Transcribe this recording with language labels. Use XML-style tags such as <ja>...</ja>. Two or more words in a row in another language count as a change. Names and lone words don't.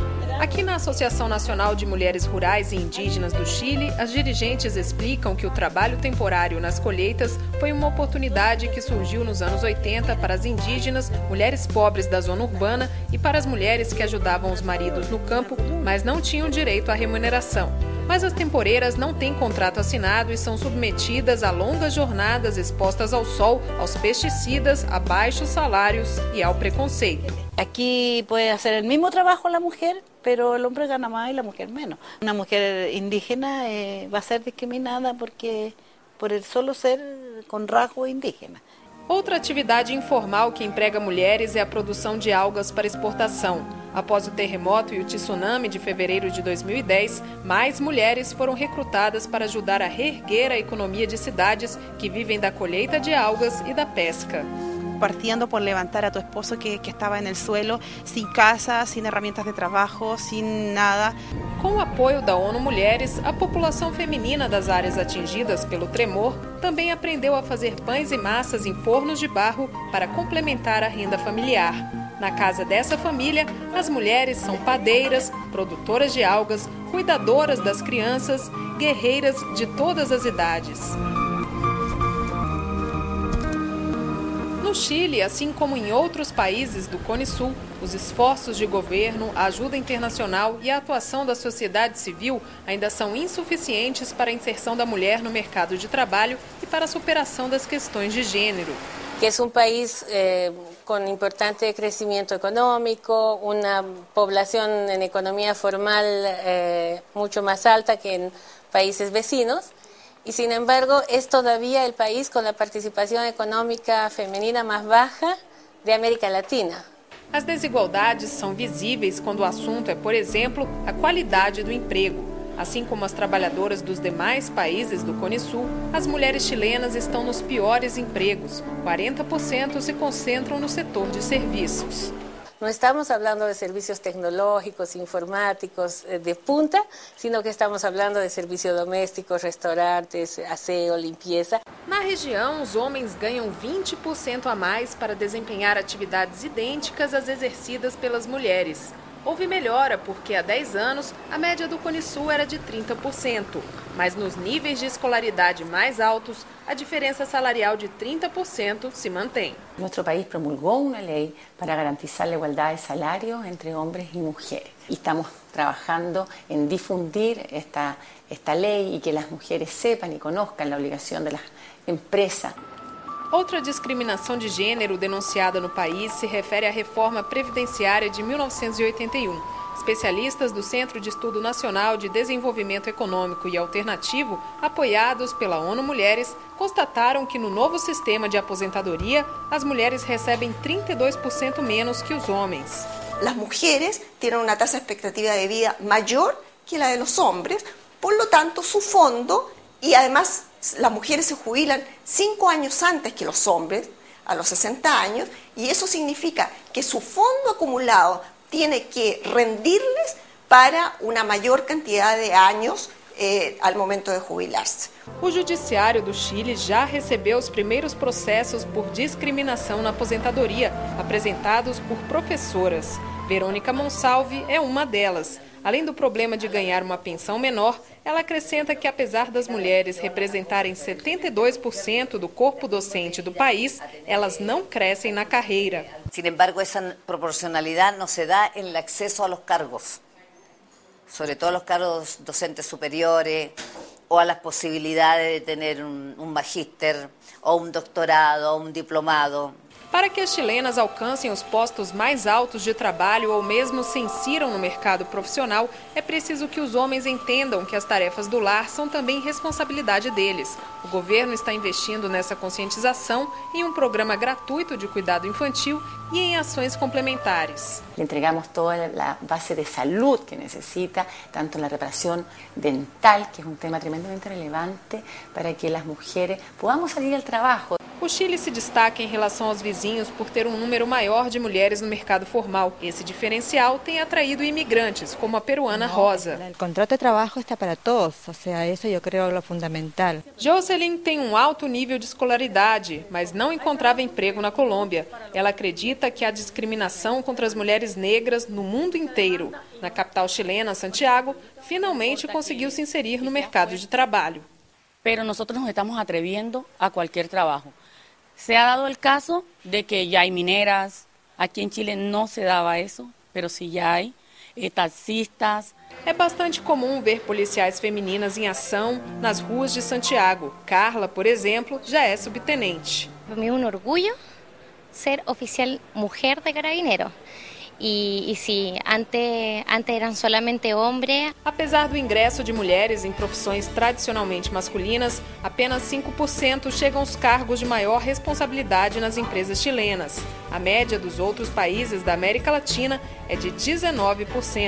<pt>Aqui na Associação Nacional de Mulheres Rurais e Indígenas do Chile, as dirigentes explicam que o trabalho temporário nas colheitas foi uma oportunidade que surgiu nos anos 80 para as indígenas, mulheres pobres da zona urbana e para as mulheres que ajudavam os maridos no campo, mas não tinham direito à remuneração. Mas as temporeiras não têm contrato assinado e são submetidas a longas jornadas expostas ao sol, aos pesticidas, a baixos salários e ao preconceito.</pt> <es>Aquí puede hacer el mismo trabajo la mujer, pero el hombre gana más y la mujer menos. Una mujer indígena va a ser discriminada porque por el solo ser con rasgo indígena.</es> <pt>Outra atividade informal que emprega mulheres é a produção de algas para exportação. Após o terremoto e o tsunami de fevereiro de 2010, mais mulheres foram recrutadas para ajudar a reerguer a economia de cidades que vivem da colheita de algas e da pesca.</pt> <es>Partiendo por levantar a tu esposo que estaba en el suelo, sin casa, sin herramientas de trabajo, sin nada.</es> <pt>Com o apoio da ONU Mulheres, a população feminina das áreas atingidas pelo tremor também aprendeu a fazer pães e massas em fornos de barro para complementar a renda familiar. Na casa dessa família, as mulheres são padeiras, produtoras de algas, cuidadoras das crianças, guerreiras de todas as idades. No Chile, assim como em outros países do Cone Sul, os esforços de governo, a ajuda internacional e a atuação da sociedade civil ainda são insuficientes para a inserção da mulher no mercado de trabalho e para a superação das questões de gênero.</pt> <es>Que es un país con importante crecimiento económico, una población en economía formal mucho más alta que en países vecinos. Y sin embargo es todavía el país con la participación económica femenina más baja de América Latina.</es> <pt>As desigualdades são visíveis quando o assunto é, por exemplo, a qualidade do emprego. Assim como as trabalhadoras dos demais países do Cone Sul, as mulheres chilenas estão nos piores empregos. 40% se concentram no setor de serviços.</pt> <es>No estamos hablando de servicios tecnológicos, informáticos de punta, sino que estamos hablando de servicios domésticos, restaurantes, aseo, limpieza.</es> <pt>Na região, os homens ganham 20% a mais para desempenhar atividades idênticas às exercidas pelas mulheres. Houve melhora porque há 10 anos a média do Cone Sul era de 30%, mas nos níveis de escolaridade mais altos, a diferença salarial de 30% se mantém.</pt> <es>Nuestro país promulgó una ley para garantizar la igualdad de salarios entre hombres y mujeres. Y estamos trabajando en difundir esta ley y que las mujeres sepan y conozcan la obligación de las empresas.</es> <pt>Outra discriminação de gênero denunciada no país se refere à reforma previdenciária de 1981. Especialistas do Centro de Estudo Nacional de Desenvolvimento Econômico e Alternativo, apoiados pela ONU Mulheres, constataram que no novo sistema de aposentadoria, as mulheres recebem 32% menos que os homens.</pt> <es>Las mujeres tienen una tasa de expectativa de vida mayor que la de los hombres, por lo tanto su fondo, y además las mujeres se jubilan 5 años antes que los hombres, a los 60 años, y eso significa que su fondo acumulado tiene que rendirles para una mayor cantidad de años al momento de jubilarse.</es> <pt>O Judiciário do Chile já recebeu os primeiros processos por discriminação na aposentadoria, apresentados por professoras. Verônica Monsalve é uma delas. Além do problema de ganhar uma pensão menor, ela acrescenta que, apesar das mulheres representarem 72% do corpo docente do país, elas não crescem na carreira.</pt> <es>Sin embargo, esa proporcionalidad no se da en el acceso a los cargos, sobre todo los cargos docentes superiores o a las posibilidades de tener un magíster o un doctorado o un diplomado.</es> <pt>Para que as chilenas alcancem os postos mais altos de trabalho ou mesmo se insiram no mercado profissional, é preciso que os homens entendam que as tarefas do lar são também responsabilidade deles. O governo está investindo nessa conscientização em um programa gratuito de cuidado infantil e em ações complementares.</pt> <es>Le entregamos toda la base de salud que necesita, tanto la reparación dental, que es un tema tremendamente relevante para que las mujeres podamos salir al trabajo.</es> <pt>O Chile se destaca em relação aos vizinhos por ter um número maior de mulheres no mercado formal. Esse diferencial tem atraído imigrantes, como a peruana Rosa. O contrato de trabalho está para todos, ou seja, isso eu creio é fundamental. Jocelyn tem um alto nível de escolaridade, mas não encontrava emprego na Colômbia. Ela acredita que há discriminação contra as mulheres negras no mundo inteiro. Na capital chilena, Santiago, finalmente conseguiu se inserir no mercado de trabalho.</pt> <es>Pero nosotros nos estamos atreviendo a cualquier trabajo. Se ha dado el caso de que ya hay mineras, aquí en Chile no se daba eso, pero sí ya hay, taxistas.</es> <pt>É bastante comum ver policiais femininas em ação nas ruas de Santiago. Carla, por exemplo, já é subtenente.</pt> <es>Para mí es un orgullo ser oficial mujer de Carabineros.</es> <pt>E se antes eram solamente homens. Apesar do ingresso de mulheres em profissões tradicionalmente masculinas, apenas 5% chegam aos cargos de maior responsabilidade nas empresas chilenas. A média dos outros países da América Latina é de 19%.</pt>